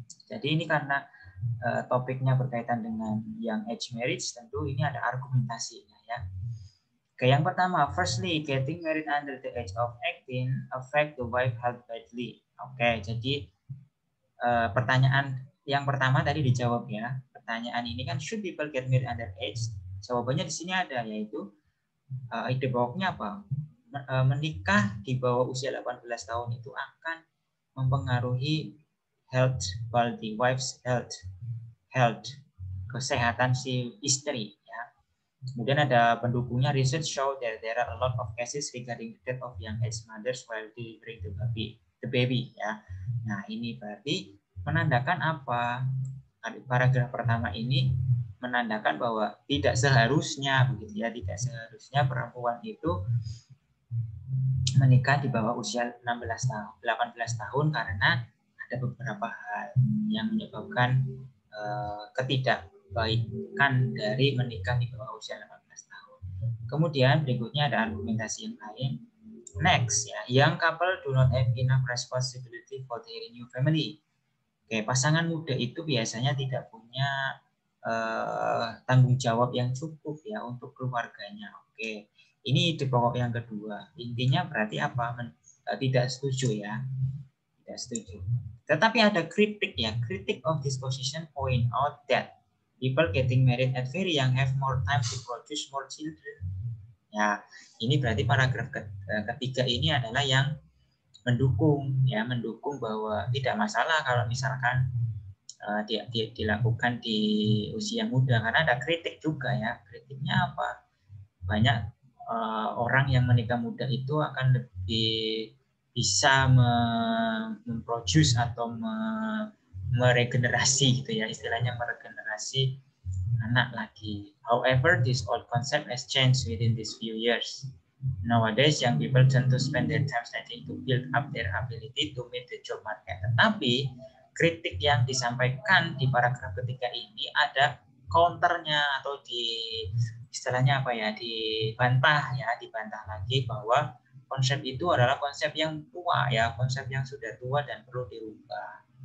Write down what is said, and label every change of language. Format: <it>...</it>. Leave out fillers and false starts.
<id>Jadi ini karena topiknya berkaitan dengan</id> <en>young age marriage,</en> <id>tentu ini ada argumentasinya ya. Oke, yang pertama,</id> <en>firstly, getting married under the age of 18 affect the wife health badly.</en> <id>Oke, jadi pertanyaan yang pertama tadi dijawab ya. Pertanyaan ini kan</id> <en>should people get married under age?</en> <id>Jawabannya di sini ada, yaitu ide pokoknya apa? Menikah di bawah usia 18 tahun itu akan mempengaruhi</id> <en>health quality, wife's health,</en> <id>kesehatan si istri. Kemudian ada pendukungnya,</id> <en>research show that there are a lot of cases regarding the death of young age mothers while delivering the baby ya.</en> <id>Nah, ini berarti menandakan apa? Paragraf pertama ini menandakan bahwa tidak seharusnya begitu ya, tidak seharusnya perempuan itu menikah di bawah usia 18 tahun karena ada beberapa hal yang menyebabkan ketidakbaikan dari menikah di bawah usia 18 tahun. Kemudian berikutnya ada argumentasi yang lain.</id> <en>Next ya, young couple do not have enough responsibility for their new family.</en> <id>Oke, pasangan muda itu biasanya tidak punya tanggung jawab yang cukup ya untuk keluarganya. Oke, ini ide pokok yang kedua. Intinya berarti apa? Tidak setuju ya, tidak setuju. Tetapi ada kritik ya, kritik</id> <en>of this position point out that people getting married at very young have more time to produce more children.</en> <id>Ya, ini berarti paragraf ketiga ini adalah yang mendukung, ya, mendukung bahwa tidak masalah kalau misalkan dilakukan di usia muda, karena ada kritik juga ya. Kritiknya apa? Banyak orang yang menikah muda itu akan lebih bisa memproduce atau meregenerasi gitu ya, istilahnya meregenerasi anak lagi.</id> <en>However, this old concept has changed within these few years. Nowadays, young people tend to spend their time studying to build up their ability to meet the job market.</en> <id>Tetapi kritik yang disampaikan di paragraf ketiga ini ada counternya, atau di istilahnya apa ya, dibantah lagi bahwa konsep itu adalah konsep yang tua ya, konsep yang sudah tua dan perlu dirubah.</id>